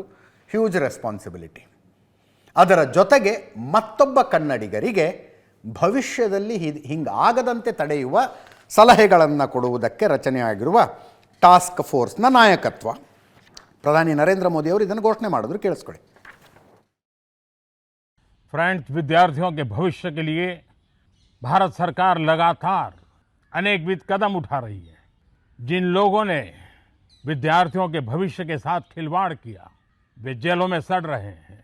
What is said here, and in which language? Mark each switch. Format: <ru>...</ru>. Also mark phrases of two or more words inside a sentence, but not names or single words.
<en>huge responsibility.</en> <kn>ಅದರ ಜೊತೆಗೆ ಮತ್ತೊಬ್ಬ ಕನ್ನಡಿಗರಿಗೆ ಭವಿಷ್ಯದಲ್ಲಿ ಹಿಂಗಾಗದಂತೆ ತಡೆಯುವ ಸಲಹೆಗಳನ್ನು ಕೊಡುವುದಕ್ಕೆ ರಚನೆಯಾಗಿರುವ</kn> <en>task force</en> <kn>ನಾಯಕತ್ವ. ಪ್ರಧಾನಿ ನರೇಂದ್ರ ಮೋದಿ ಅವರು ಇದನ್ನು ಘೋಷಣೆ ಮಾಡಿದ್ರು, ಕೇಳಿಸ್ಕೊಳ್ಳಿ.</kn> <hi>फ्रेंड्स, विद्यार्थियों के भविष्य के लिए भारत सरकार लगातार अनेकविध कदम उठा रही है. जिन लोगों ने विद्यार्थियों के भविष्य के साथ खिलवाड़ किया वे जेलों में सड़ रहे हैं.</hi>